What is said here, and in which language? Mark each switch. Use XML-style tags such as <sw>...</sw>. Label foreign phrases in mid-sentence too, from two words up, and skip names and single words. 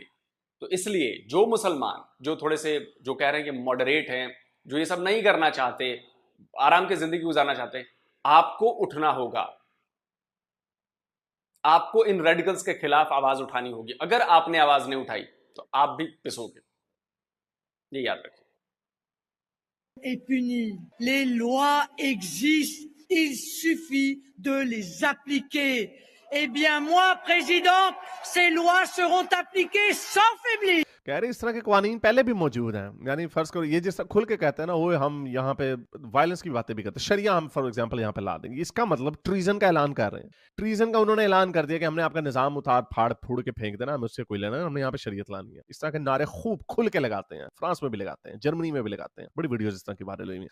<ur>تو اس لیے جو مسلمان، جو تھوڑے سے، جو کہہ رہے ہیں کہ ماڈریٹ ہیں، جو یہ سب نہیں کرنا چاہتے، آرام کی زندگی گزارنا چاہتے، آپ کو اٹھنا ہوگا. آپ کو ان ریڈیکلز کے خلاف آواز اٹھانی ہوگی. اگر آپ نے آواز نہیں اٹھائی تو آپ بھی پسو گے، یہ یاد رکھیے.</ur> <fr>Et punis. Les lois existent, il suffit de les appliquer. Eh bien, moi, présidente, ces lois seront appliquées sans faiblir.</fr> <ur>کہہ رہے اس طرح کے قانون پہلے بھی موجود ہیں۔ یعنی فرض کرو یہ جس کھل کے کہتے ہیں نا، وہ ہم یہاں پہ وائلنس کی باتیں بھی کرتے ہیں، شریعہ ہم</ur> <en>for example</en> <ur>یہاں پہ لا دیں گے، اس کا مطلب ٹریزن کا اعلان کر رہے ہیں. ٹریزن کا انہوں نے اعلان کر دیا کہ ہم نے آپ کا نظام اتار پھاڑ پھوڑ کے پھینک دینا، ہمیں اس سے کوئی لینا ہے، ہم نے یہاں پہ شریعت لانی ہے. اس طرح کے نعرے خوب کھل کے لگاتے ہیں، فرانس میں بھی لگاتے ہیں، جرمنی میں بھی لگاتے ہیں، بڑی ویڈیوز اس طرح کی وائرل ہوئی.</ur>